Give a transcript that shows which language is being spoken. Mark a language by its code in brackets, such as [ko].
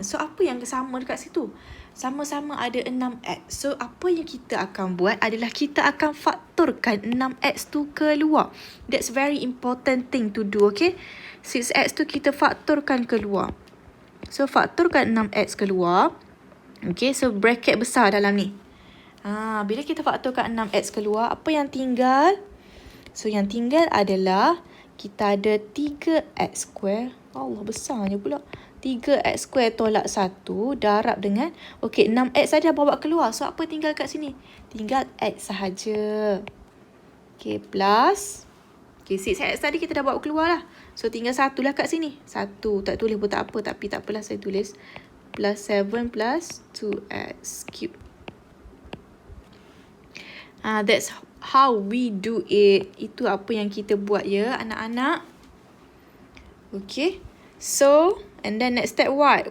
[ms] So, apa yang sama dekat situ? Sama-sama ada 6x. So, apa yang kita akan buat adalah kita akan faktorkan 6x tu keluar. [en] That's very important thing to do, okay? [ms] 6x tu kita faktorkan keluar. So, faktorkan 6x keluar. Okay, so bracket besar dalam ni. Bila kita faktorkan 6x keluar, apa yang tinggal? So, yang tinggal adalah kita ada 3x square. Allah, besarnya pula. 3x square tolak 1 darab dengan, okay, 6x saja bawa keluar. So, apa tinggal kat sini? Tinggal x sahaja. Okay, plus. Okay, 6x tadi kita dah bawa keluar lah. So, tinggal 1 lah kat sini. 1, tak tulis pun tak apa. Tapi tak apalah saya tulis. [en] Plus 7 plus 2x cube. That's how we do it. [ms] Itu apa yang kita buat ya, anak-anak. [en] Okay. So, and then next step what?